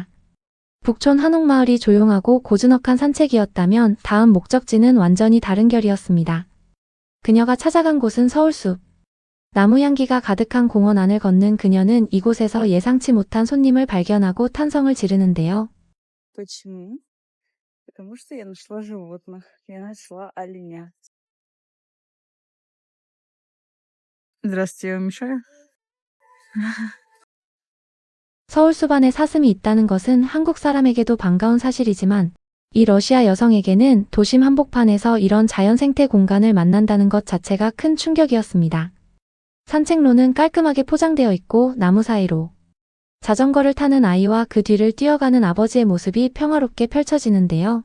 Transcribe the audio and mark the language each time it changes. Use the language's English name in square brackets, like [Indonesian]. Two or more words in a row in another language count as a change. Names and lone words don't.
[Korean] 북촌 한옥마을이 조용하고 고즈넉한 산책이었다면 다음 목적지는 완전히 다른 결이었습니다. 그녀가 찾아간 곳은 서울숲. 나무 향기가 가득한 공원 안을 걷는 그녀는 이곳에서 예상치 못한 손님을 발견하고 탄성을 지르는데요. [Russian] Почему? Потому что я нашла животных. Я нашла оленя. Здравствуйте, я вам мешаю? [Korean] 서울숲 안에 사슴이 있다는 것은 한국 사람에게도 반가운 사실이지만 이 러시아 여성에게는 도심 한복판에서 이런 자연 생태 공간을 만난다는 것 자체가 큰 충격이었습니다. 산책로는 깔끔하게 포장되어 있고 나무 사이로 자전거를 타는 아이와 그 뒤를 뛰어가는 아버지의 모습이 평화롭게 펼쳐지는데요.